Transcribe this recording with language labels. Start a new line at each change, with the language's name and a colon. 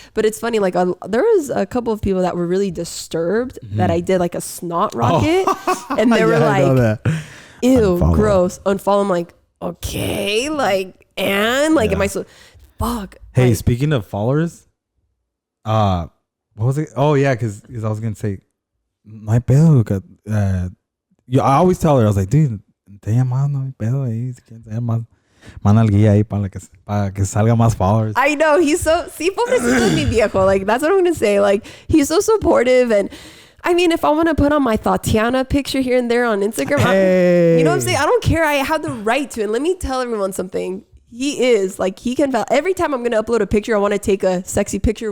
English: But it's funny, like there was a couple of people that were really disturbed that I did like a snot rocket, and they were like, ew, Unfollow. gross, unfollow. I'm like, okay, like, and like, am I so fuck? Hey, like, speaking of followers, what was it? Oh yeah, because I was gonna say, my pedo. I always tell her, I was like, dude,
Spanish: te llamando, mi pedo ahí, si quieres ser más nalguilla ahí para que salga más followers.
English: I know, he's so,
Spanish: sí, pobrecito mi viejo,
English: like, that's what I'm gonna say. Like, he's so supportive. And I mean, if I want to put on my Tatiana picture here and there on Instagram, Hey. you know what I'm saying? I don't care. I have the right to. And let me tell everyone something. He is like, he can, every time I'm gonna upload a picture, I want to take a sexy picture.